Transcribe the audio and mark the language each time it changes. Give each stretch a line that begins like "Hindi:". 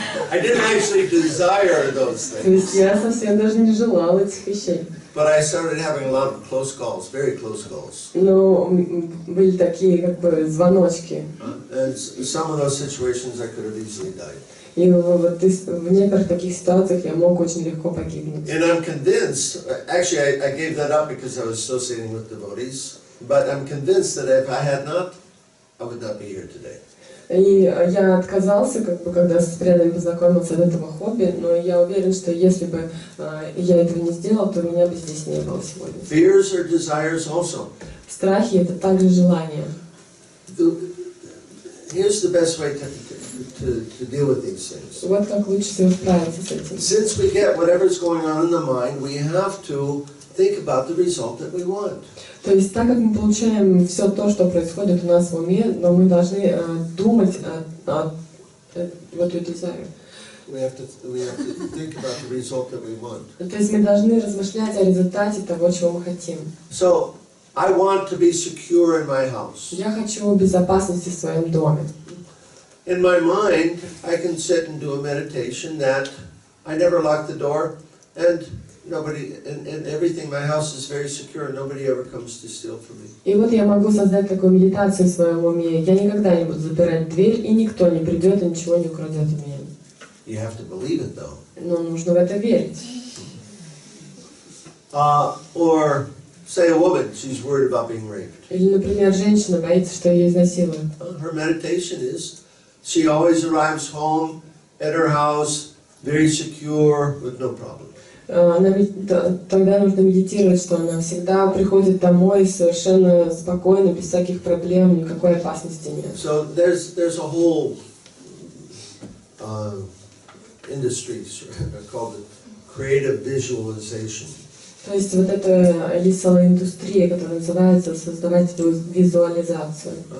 English: I didn't actually desire those
Russian: То есть
English: things.
Russian: я совсем даже не желал этих вещей.
English: But I started having a lot of close calls, very close calls.
Russian: Но были такие как бы звоночки.
English: And some of those situations I could have easily died.
Russian: И вот в некоторых таких ситуациях я мог очень легко погибнуть.
English: And I'm convinced, actually I gave that up because I was associating with devotees, but I'm convinced that if I had not, I would not be here today.
Russian: И я отказался, когда с преданными познакомился, от этого хобби, но я уверен, что если бы я этого не сделал, то меня бы здесь не было сегодня.
English: Fears or desires also.
Russian: Страхи — это также желание.
English: Here's the best way to deal with these things.
Russian: Вот как лучше всего справиться с этим.
English: Since we get whatever's going on in the mind, we have to think about the result that we want.
Russian: То есть, так как мы получаем все то, что происходит у нас в уме, но мы должны думать о
English: what we desire. We have to think about the result that we want.
Russian: То есть мы должны размышлять о результате того, чего мы хотим.
English: So, I want to be secure in my house.
Russian: Я хочу безопасности в своем доме.
English: In my mind, I can sit and do a meditation that I never lock the door, and everything, my house is very secure, nobody ever comes to steal from me.
Russian: И вот я могу создать такую медитацию в своем уме. Я никогда не буду запирать дверь, и никто не придет и ничего не украдет у меня.
English: You have to believe it, though.
Russian: Но нужно в это верить.
English: Or say a woman, she's worried about being raped.
Russian: Или, например, женщина боится, что ее изнасилуют.
English: Her meditation is, she always arrives home at her house, very secure, with no problem.
Russian: Тогда нужно медитировать, что она всегда приходит домой совершенно спокойно, без всяких проблем, никакой опасности нет.
English: So there's a whole industry called creative visualization.
Russian: То есть вот это есть целая индустрия, которая называется создавать визуализацию.